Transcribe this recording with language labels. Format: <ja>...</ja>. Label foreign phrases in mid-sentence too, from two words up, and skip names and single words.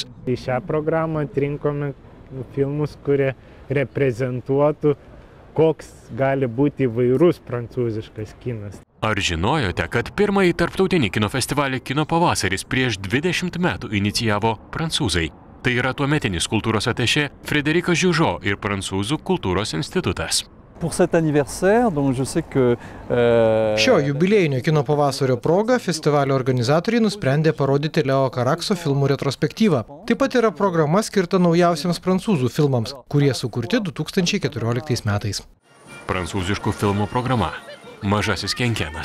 <lt>Į šią programą atrinkome filmus, kurie reprezentuotų, koks gali būti įvairus prancūziškas kinas. Ar žinojote, kad pirmąjį tarptautinį kino festivalį Kino pavasaris prieš 20 metų inicijavo prancūzai? Tai yra tuometinis kultūros atašė Frédéric Jugeau ir Prancūzų kultūros institutas.</lt> <fr>Pour cet anniversaire, donc je sais que</fr> <lt>Šio jubiliejinio kino pavasario proga festivalio organizatoriai nusprendė parodyti Leo Carakso filmų retrospektyvą. Taip pat yra programa skirta naujausiams prancūzų filmams, kurie sukurti 2014 metais. Prancūziškų filmų programa Mažasis kenkenas.</lt>